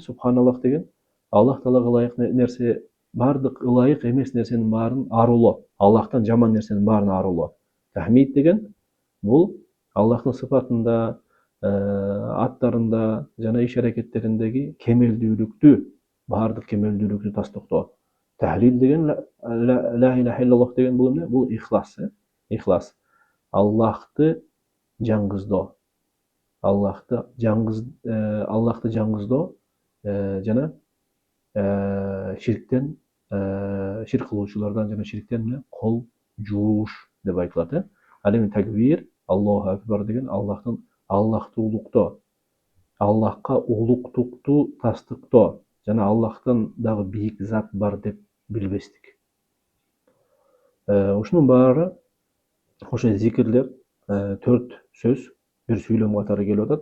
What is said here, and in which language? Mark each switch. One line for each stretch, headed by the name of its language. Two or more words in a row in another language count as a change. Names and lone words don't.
Kyrgyz: Субханаллах деген Аллах Таалага ылайык нерсе, бардык ылайык эмес нерсенин баарын арулоо, Аллахтан жаман нерсенин баарын арулоо. Тахмид деген бул Аллахтын сыфатында, аттарында жана иш аракеттериндеги кемелдүүлүктү, бардык кемелдүүлүктү тастыктоо. Тахлил деген
Arabic: لا إله إلا الله
Kyrgyz: деген бул эмне? Бул ихлас, ихлас. Аллахты жаңгыздоо. Аллахты жаңгыздоо жана ширктен, ширк кылуучулардан жана ширктен кол жууш деп айтылат. Ал эми такбир,
Arabic: الله أكبر
Kyrgyz: деген Аллахты улуктоо, Аллахка улуктукту тастыктоо жана Аллахтан дагы бийик зат бар деп билбестик. Ушунун баары, ошо зикирлер, 4 сөз бир сүйлөм катары келип атат.